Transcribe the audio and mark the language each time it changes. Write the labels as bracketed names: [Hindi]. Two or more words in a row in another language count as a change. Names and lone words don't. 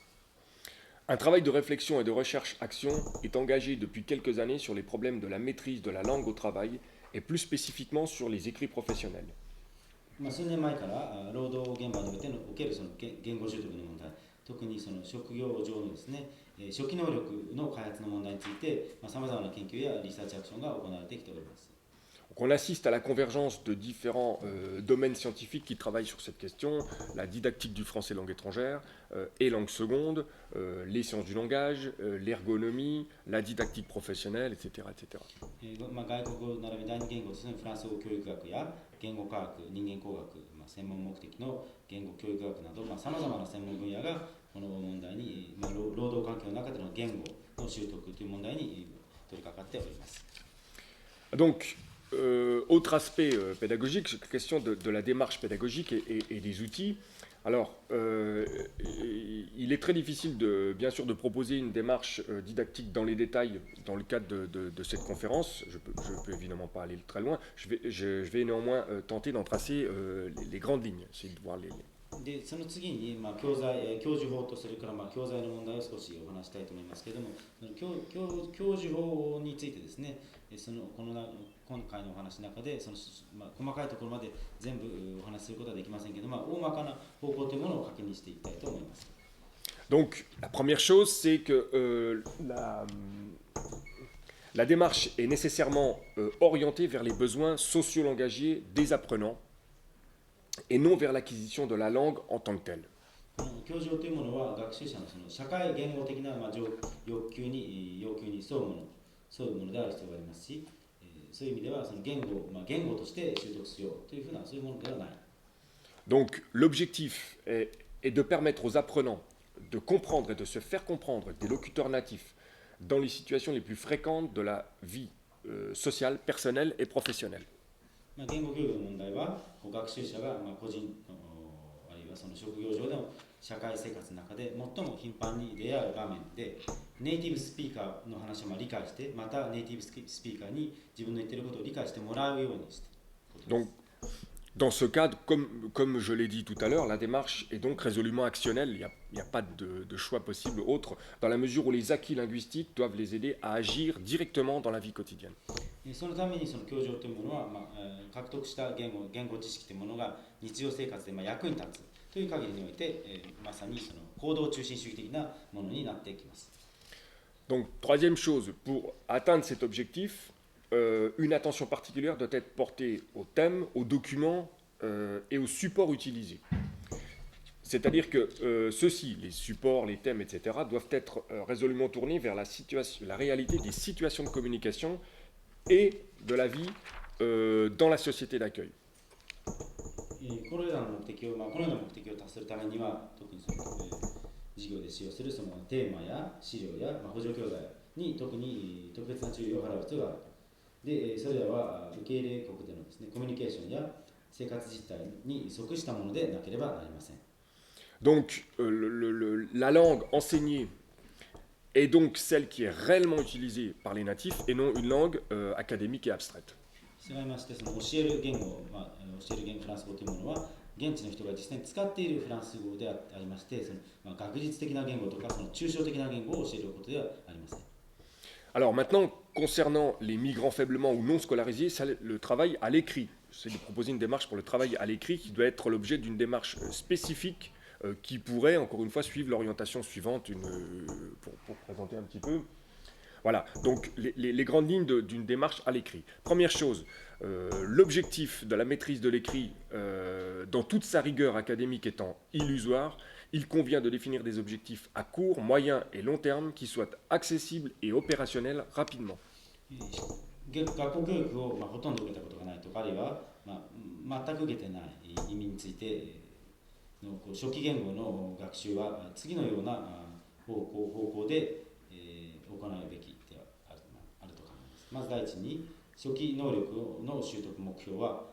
[French] Un travail de réflexion et de recherche-action est engagé depuis quelques années sur les problèmes de la maîtrise de la langue au travail et plus spécifiquement sur les écrits professionnels. [Japanese] 数年前から労働現場におけるその言語習得の問題、特にその職業上のですね、初期能力の開発の問題についてさまざまな研究やリサーチアクションが行われてきております。 [French] Donc on assiste à la convergence de différents domaines scientifiques qui travaillent sur cette question, la didactique du français langue étrangère et langue seconde, les sciences du langage, l'ergonomie, la didactique professionnelle, etc. etc. [Japanese] 外国語並び第二言語ですね、フランス語教育学や言語科学、人間工学、専門目的の言語教育学などさまざまな専門分野がこの問題に、労働環境の中での言語の習得という問題に取り掛かっております。 [French] Donc, autre aspect pédagogique, question de la démarche pédagogique et des outils. Alors, il est très difficile, bien sûr, de proposer une démarche didactique dans les détails dans le cadre de cette conférence. Je peux évidemment pas aller très loin. Je vais néanmoins tenter d'en tracer les grandes lignes, essayer de voir les. [Japanese] でその次に、教授法とそれから教材の問題を少しお話したいと思いますけれども、教授法についてですね、今回のお話の中で細かいところまで全部お話しすることはできませんけど、大まかな方向というものを確認していきたいと思います。 [French] Donc, la première chose, c'est que la démarche est nécessairement orientée vers les besoins socio-langagiers des apprenants et non vers l'acquisition de la langue en tant que telle. [Japanese] 教授というものは学習者の社会言語的な要求に沿うものである必要がありますし、そういう意味ではその言語として習得しようというふうなそういうものではない。 [French] Donc l'objectif est de permettre aux apprenants de comprendre et de se faire comprendre des locuteurs natifs dans les situations les plus fréquentes de la vie sociale, personnelle et professionnelle. [Japanese] 言語教育の問題は学習者が個人あるいはその職業上での社会生活の中で最も頻繁に出会う場面でネイティブスピーカーの話を理解してまたネイティブスピーカーに自分の言っていることを理解してもらうようにして。 [French] Donc, dans ce cadre, comme je l'ai dit tout à l'heure, la démarche est donc résolument actionnelle. Il n'y a pas de choix possible autre, dans la mesure où les acquis linguistiques doivent les aider à agir directement dans la vie quotidienne. [Japanese] そのためにその教授というものは、獲得した言語知識というものが日常生活で役に立つという限りにおいて、まさにその行動中心主義的なものになっていきます。 [French] Donc, troisième chose, pour atteindre cet objectif, une attention particulière doit être portée aux thèmes, aux documents et aux supports utilisés. C'est-à-dire que ceux-ci, les supports, les thèmes, etc., doivent être résolument tournés vers la réalité des situations de communication et de la vie dans la société d'accueil. [Japanese] このような目的を達するためには、特にその授業で使用するそのテーマや資料や補助教材に特別な注意を払う必要がある。で、それらは受け入れ国でのですね、コミュニケーションや生活実態に即したものでなければなりません。 [French] Donc, la langue enseignée est donc celle qui est réellement utilisée par les natifs et non une langue académique et abstraite. [Japanese] 従いまして、その教える言語フランス語というものは、現地の人が実際に使っているフランス語でありまして、その学術的な言語とかその抽象的な言語を教えることではありません。 [French] Alors maintenant, concernant les migrants faiblement ou non scolarisés, le travail à l'écrit. C'est de proposer une démarche pour le travail à l'écrit qui doit être l'objet d'une démarche spécifique qui pourrait, encore une fois, suivre l'orientation suivante pour présenter un petit peu. Voilà, donc les grandes lignes d'une démarche à l'écrit. Première chose, l'objectif de la maîtrise de l'écrit, dans toute sa rigueur académique étant illusoire, il convient de définir des objectifs à court, moyen et long terme qui soient accessibles et opérationnels rapidement. [Japanese] 学校教育をほとんど受けたことがないとか、あるいは全く受けてない意味についての初期言語の学習は次のような方向で行うべきであると考えます。まず第一に初期能力の習得目標は